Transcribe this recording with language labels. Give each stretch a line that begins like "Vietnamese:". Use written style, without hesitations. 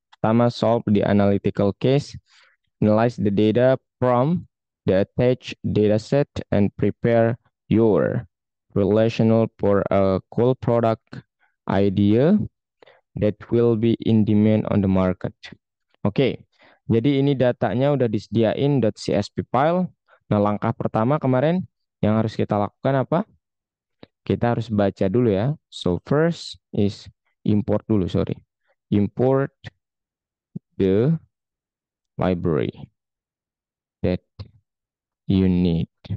Indonesian: Pertama,
English: solve the analytical case, analyze the data from the attached dataset, and prepare your relational for a cool product idea that will be in demand on the market.
Indonesian: Oke, jadi ini datanya udah disediain .csv file. Nah, langkah pertama kemarin yang harus kita lakukan apa? Kita harus baca dulu ya.
English: So first is import
Indonesian: dulu,
English: sorry. Import the library that you need.